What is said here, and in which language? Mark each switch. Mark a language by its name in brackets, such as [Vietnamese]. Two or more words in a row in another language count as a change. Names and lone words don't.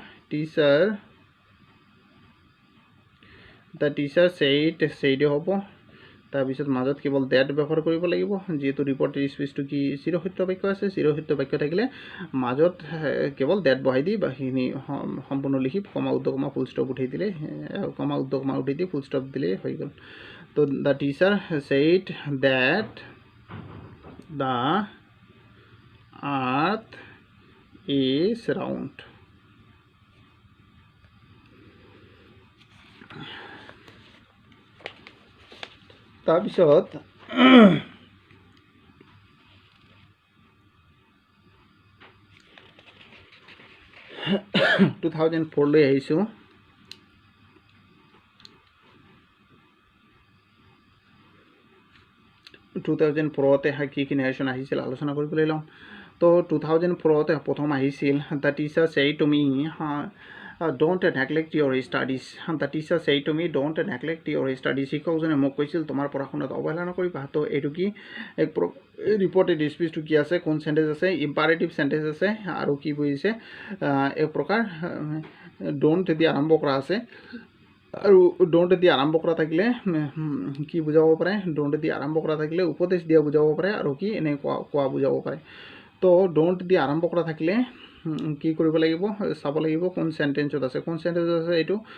[English] teacher said [Assamese] হ'ব তাৰপিছত মাজত কেৱল ডেট ব্যৱহাৰ কৰিব লাগিব যেহেতু [English] reported speechটো [Assamese] কি চিৰসত্য বাক্য আছে চিৰসত্য বাক্য থাকিলে মাজত কেৱল ডেট বহাই দি বাকিখিনি সম্পূৰ্ণ লিখি কমা উদ্ধকমা [English] full stop [Assamese] উঠাই দিলে কমা উদ্ধকমা উঠাই দি [English] full stop [Assamese] দিলে হৈ গ'ল তো [English] the teacher said that the earth is round [Assamese] তাৰপিছত 2004 লৈ আহিছোঁ 2004তে কি কি নেৰেশ্যন আহিছিল আলোচনা কৰিবলৈ লওঁ তো 2004তে প্ৰথম আহিছিল [English] the teacher said to me don't neglect your studies the teacher said to me don't neglect your studies [Assamese] শিক্ষকজনে মোক কৈছিল তোমাৰ পঢ়া-শুনাত অৱহেলা নকৰিবা তো এইটো কি এক [English] reported speechটো [Assamese] কি আছে কোন সেন্টেন্স আছে [English] imperative sentence [Assamese] আছে আৰু কি বুজিছে এক প্ৰকাৰ ডোন্ট দি আৰম্ভ কৰা আছে আৰু ডোন্ট দি আৰম্ভ কৰা থাকিলে কি বুজাব পাৰে ডোন্ট দি আৰম্ভ কৰা থাকিলে উপদেশ দিয়া বুজাব পাৰে আৰু কি এনে কোৱা বুজাব পাৰে তো ডোন্ট দি আৰম্ভ কৰা থাকিলে কি কৰিব লাগিব চাব লাগিব কোন সেন্টেন্সত আছে এইটো